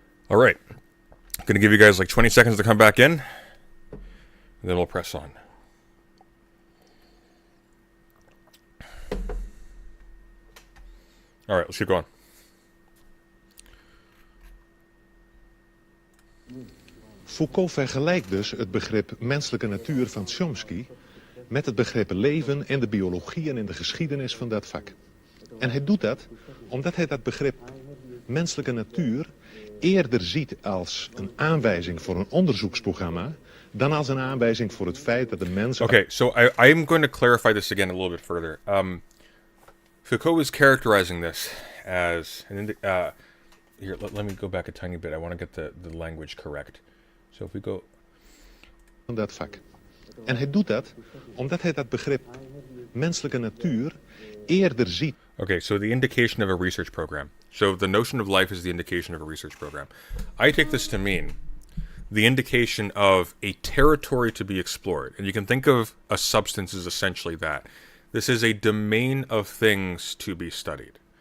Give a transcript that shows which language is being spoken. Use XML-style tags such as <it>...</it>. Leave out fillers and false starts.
<en>All right. I'm going to give you guys like 20 seconds to come back in, and then we'll press on. All right, let's keep going.</en> <nl>Foucault vergelijkt dus het begrip menselijke natuur van Chomsky met het begrip leven in de biologie en in de geschiedenis van dat vak. En hij doet dat omdat hij dat begrip menselijke natuur eerder ziet als een aanwijzing voor een onderzoeksprogramma dan als een aanwijzing voor het feit dat de mens...</nl> <en>Okay, so I'm going to clarify this again a little bit further. Foucault is characterizing this as... here, let me go back a tiny bit. I want to get the language correct. So if we go...</en> <nl>van dat vak. En hij doet dat omdat hij dat begrip menselijke natuur eerder ziet.</nl> <en>Okay, so the indication of a research program. So the notion of life is the indication of a research program. I take this to mean the indication of a territory to be explored. And you can think of a substance as essentially that. This is a domain of things to be studied.</en>